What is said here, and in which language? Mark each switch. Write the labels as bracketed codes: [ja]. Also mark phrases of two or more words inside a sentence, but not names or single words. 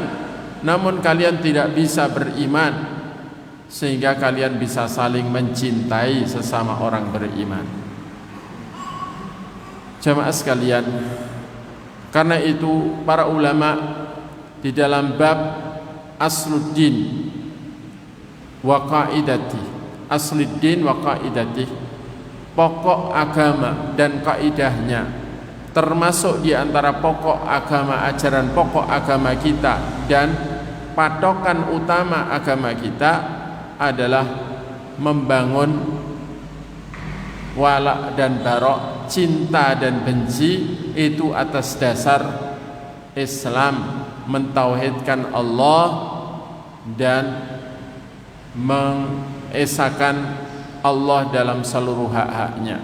[id] Namun kalian tidak bisa beriman sehingga kalian bisa saling mencintai sesama orang beriman. Jamaah sekalian, karena itu para ulama di dalam bab [ar] أصل الدين وقاعدته, أصل الدين وقاعدته, [id] pokok agama dan kaidahnya, termasuk di antara pokok agama, ajaran pokok agama kita dan patokan utama agama kita adalah membangun wala dan barok, cinta dan benci, itu atas dasar Islam, mentauhidkan Allah dan mengesahkan Allah dalam seluruh hak-haknya.